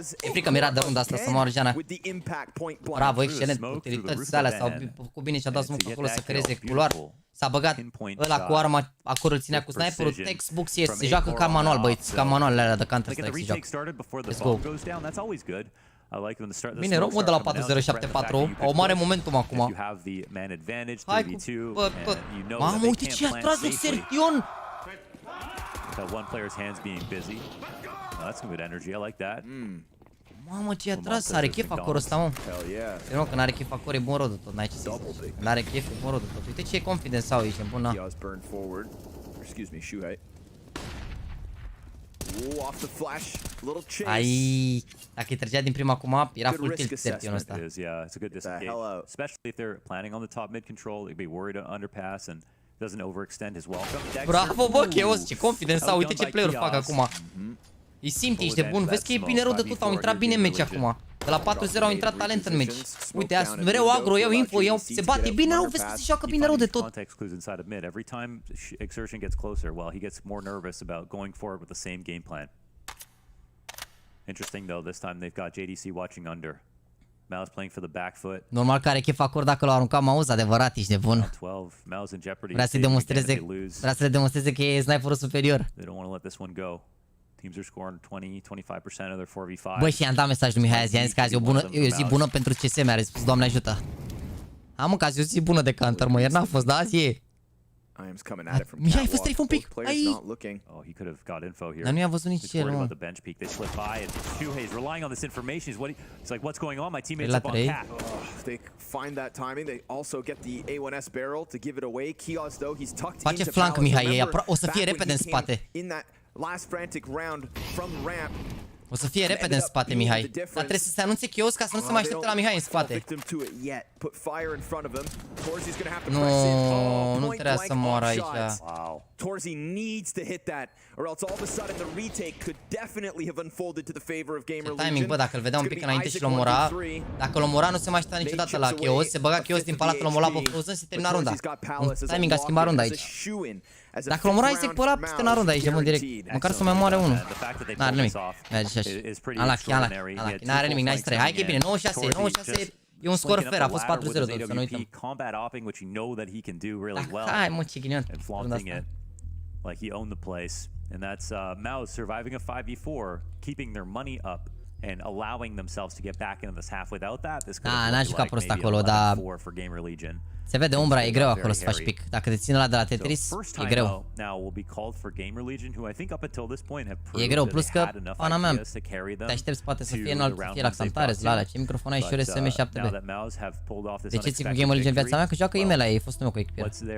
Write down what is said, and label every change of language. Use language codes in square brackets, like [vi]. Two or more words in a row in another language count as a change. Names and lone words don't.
[ro] E frică, mi-era de runda asta să moară Jana. Bravo, excelent, utilități alea s-au făcut bine și a dat smoke acolo să creeze culoar. S-a băgat ăla cu arma, acolo îl ținea cu sniperul, [en] textbook CS, [ro] se joacă ca manual, băieți, ca manualele alea de Counter-Strike se joacă. [en] Let's go! [ro] Bine, Romul de la 4074, au mare momentum acum. Hai cu, bă, tot. Mamă, uite ce a tras de Sertion! Mamă, ce a tras, are chef acolo ăsta, mă. Eu nu, că n-are chef acolo, e bun rodul tot, n-ai ce să zici. N-are chef, e bun rodul tot. Uite ce confidence au aici, e bun, na. [en] Off the flash, little chase. [ro] Ai, dacă îi trăgea din prima acum, era [en] full tilt [ro] Sertionul ăsta. [en] Yeah, it's a good disengage. Especially if they're planning on the top mid control, they'd be worried to underpass and doesn't overextend his welcome. [ro] Bravo, bă, Chaos, ce confidence au, uite ce player-uri fac acum. Îi simți, ești de bun, vezi că e bine rău de tot, au intrat bine în meci acum. De la 4-0 au intrat talent în meci. Uite, mereu agro, iau info, iau, se bate bine rău, vezi că se joacă bine rău de tot. [en] Every time Exertion gets closer, well, he gets more nervous about going forward with the same game plan. Interesting though, this time they've got JDC watching under. MOUZ playing for the back foot. [ro] Normal că are chef acord dacă l-a aruncat MOUZ, adevărat, ești nebun. Vrea să le demonstreze că e sniperul superior. [en] They don't want to let this one go. Teams are scoring 20-25% of their 4v5. [ro] Băi, și i-am dat mesaj lui Mihai azi, i-am zis că azi e o zi bună pentru CSM, a răspuns, Doamne ajută. Am că azi e o zi bună de Counter, mă, ieri n-a fost, dar azi e. Mihai, fă strafe un pic, ai! Dar nu i-a văzut nici el, mă. La 3. Face flank, Mihai, o să fie repede în spate. [en] Last frantic round from ramp. [ro] O să fie repede în spate, Mihai. Dar trebuie să se anunțe Chaos ca să nu se mai aștepte la Mihai în spate. Nu, nu trebuia să moară aici. [en] Torzy needs to hit that, or else all of a sudden the retake could definitely have unfolded to the favor of GamerLegion. [ro] Timing, bă, dacă îl vedea un pic înainte și l-omora, dacă l-omora nu se mai aștepta niciodată la Chaos, se băga Chaos din palat, l-omora pe Frozen, se termina runda. Timing a schimbat runda aici. Dacă l-omora Isaac pe ăla, se termina runda aici, de mult direct. Măcar să mai moare unul. N-are nimic. Merge. Unlucky. N-are nimic, [en] nice try. [ro] Hai că e bine, 96. E un scor fair, a fost 4-0, să nu uităm. Hai mă, ce ghinion. [en] Like he owned the place, and that's MOUZ surviving a 5v4, keeping their money up and allowing themselves to get back into this half. Without that, this could have looked like maybe 11-4 for GAMERLEGION. [ro] Se vede umbra, e greu acolo să faci pic. Dacă te ține ăla de la Tetris, e greu. E greu, plus că, pana mea, te aștepți poate să fie înalt, să fie la Xantare, la alea. Ce microfon ai și RSM 7B. De ce ții cu GAMERLEGION în viața mea? Că joacă email aia, e fostul meu cu echipier.